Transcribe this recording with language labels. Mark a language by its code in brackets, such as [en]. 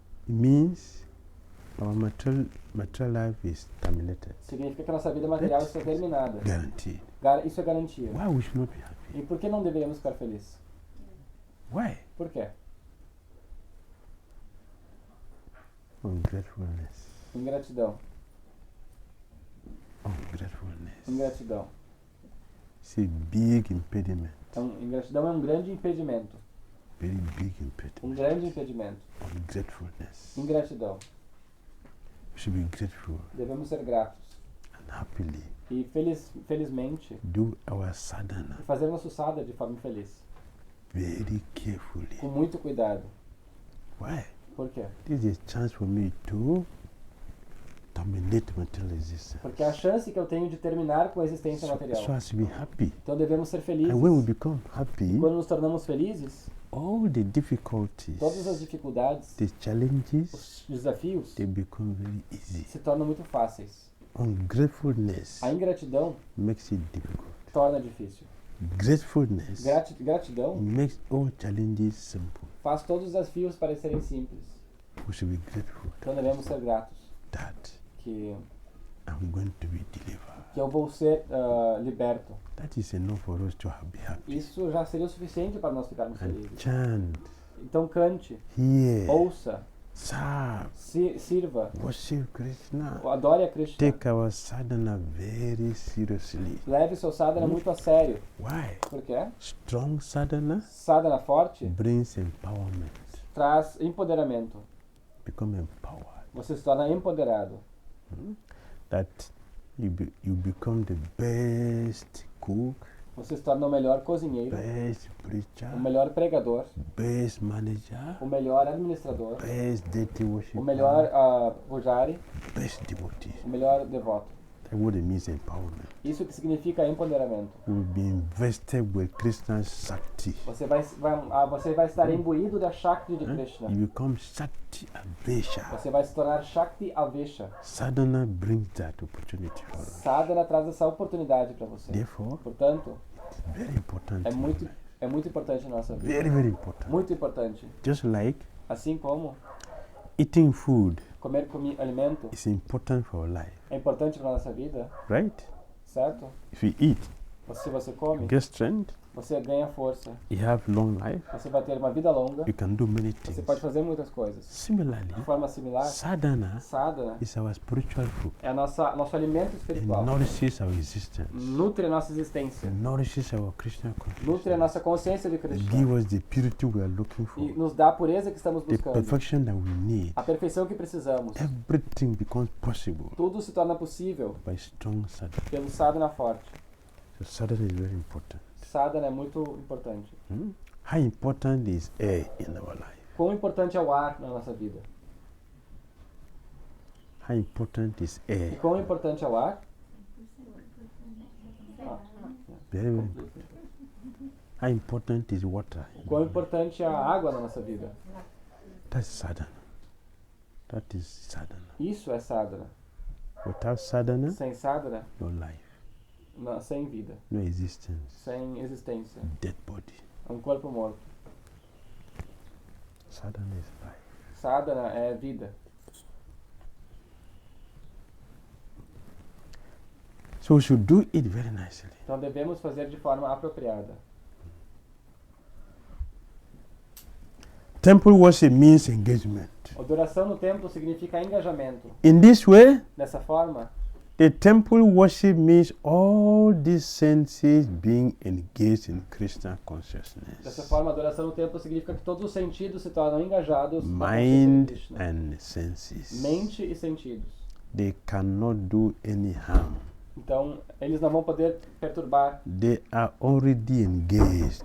[en] means our material life is terminated. [pt] significa que a nossa vida material está terminada. [en] Guaranteed. [pt] Isso é garantia. [en] Why we should not be happy? [pt] E por que não deveríamos ficar felizes? [en] Why? [pt] Por quê? [en] Ungratefulness. [pt] Ingratidão. [en] Ungratefulness. [pt] Ingratidão. [en] It's a big impediment. [pt] Ingratidão é um grande impedimento. [en] Very big impediment. [pt] Um grande impedimento. [en] Ungratefulness. [pt] Ingratidão. [en] We should be grateful [pt] Devemos ser gratos. [en] and happily [pt] E felizmente, [en] do our sadhana [pt] fazer nosso sadhana de forma feliz. [en] very carefully. [pt] Com muito cuidado. [en] Why? [pt] Por quê? [en] This is a chance for me to terminate material existence. [pt] Porque é a chance que eu tenho de terminar com a existência [en] So [pt] material. [en] as to be happy. [pt] Então devemos ser felizes. [en] And when we become happy, [pt] Quando nos tornamos felizes, [en] all the difficulties, [pt] todas as dificuldades, [en] the challenges, [pt] os desafios [en] they become very easy. [pt] se tornam muito fáceis. [en] Ungratefulness [pt] A ingratidão [en] makes it difficult. [pt] torna difícil. [en] Gratefulness [pt] Gratidão [en] makes all challenges simple. [pt] faz todos os desafios parecerem simples. [en] We should be grateful [pt] Então devemos ser gratos [en] that [pt] que [en] I'm going to be delivered. [pt] eu vou ser liberto. [en] That is enough for us to be happy. [pt] Isso já seria o suficiente para nós ficarmos [en] And [pt] felizes. [en] chant, [pt] Então cante, [en] hear, [pt] ouça, [en] serve, [pt] Sirva, [en] worship Krishna. [pt] adore a Krishna. [en] Take our sadhana very seriously. [pt] Leve seu sadhana muito a sério. [en] Why? [pt] Por quê? [en] Strong sadhana [pt] Sadhana forte [en] brings empowerment. [pt] traz empoderamento. [en] Become empowered. [pt] Você se torna empoderado. [en] That you become the best cook, [pt] Você se torna o melhor cozinheiro, [en] best preacher, [pt] o melhor pregador, [en] best manager, [pt] o melhor administrador, [en] best deity worshiper, [pt] o melhor pujari, [en] best devotee. [pt] o melhor devoto. [en] That's what it means, empowerment. [pt] Isso que significa empoderamento. [en] You will be invested with Krishna's Shakti. [pt] Você vai estar imbuído da Shakti de Krishna. [en] You become Shakti Avesha. [pt] Você vai se tornar Shakti Avesha. [en] Sadhana brings that opportunity for us. [pt] Sadhana traz essa oportunidade para você. [en] Therefore, [pt] Portanto, [en] it's very important. [pt] é muito importante na nossa vida. [en] Very, very important. [pt] Muito importante. [en] Just like [pt] Assim como [en] eating food [pt] comer alimento [en] is important for our life, [pt] é importante para nossa vida, [en] right? [pt] certo? [en] If you eat, [pt] Se você come, [en] you get strength, [pt] você ganha força. [en] you have long life, [pt] Você vai ter uma vida longa. [en] you can do many [pt] Você [en] things. [pt] pode fazer muitas coisas. [en] Similarly, [pt] De forma similar, [en] sadhana [pt] sadhana [en] is our spiritual food. [pt] é nosso alimento [en] It [pt] espiritual. [en] nourishes our existence. [pt] Nutre a nossa existência. [en] It nourishes our Krishna [pt] Nutre a [en] consciousness. [pt] nossa consciência de [en] It [pt] Krishna. [en] gives us the purity we are looking for, [pt] E nos dá a pureza que estamos [en] the [pt] buscando. [en] perfection that we need. [pt] A perfeição que precisamos. [en] Everything becomes possible [pt] Tudo se torna possível [en] by strong sadhana. [pt] pelo sadhana forte. [en] So sadhana is very important. [pt] Sadhana é muito importante. [en] How important is air in our life? [pt] Quão importante é o ar na nossa vida? [en] How important is [pt] E [en] air? [pt] quão importante é o ar? [en] Very, very important. How important is water? [pt] Quão importante é a água na nossa vida? [en] That's sadhana. That is sadhana. [pt] Isso é sadhana. [en] Without sadhana, [pt] Sem sadhana, [en] no life, [pt] sem vida, [en] no existence, [pt] sem existência. [en] dead body. [pt] É um corpo morto. [en] Sadhana is life. [pt] Sadhana é vida. [en] So we should do it very nicely. [pt] Então devemos fazer de forma apropriada. [en] Temple worship means engagement. [pt] Adoração no templo significa engajamento. [en] In this way, [pt] Dessa forma, [en] the temple worship means all these senses being engaged in Krishna [pt] dessa [en] consciousness. [pt] forma, adoração no templo significa que todos os sentidos se tornam engajados na consciência de [en] Mind [pt] Krishna. [en] and senses. [pt] Mente e sentidos. [en] They cannot do any harm. [pt] Então, eles não vão poder perturbar, [en] They are already engaged.